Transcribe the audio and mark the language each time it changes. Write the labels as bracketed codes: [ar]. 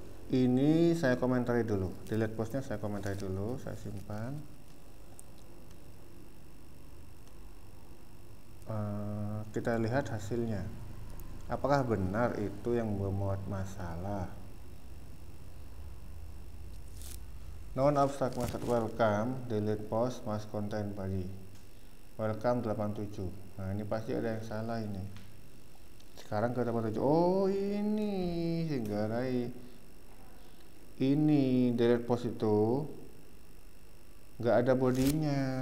[id] Ini saya komentari dulu. Delete postnya saya komentari dulu, saya simpan. Kita lihat hasilnya. Apakah benar itu yang memuat masalah? [en] Non abstract method welcome delete post must contain body. Welcome 87. [id] Nah, ini pasti ada yang salah ini. Sekarang ke 87. Oh, ini singgarai. Ini delete post itu nggak ada bodinya.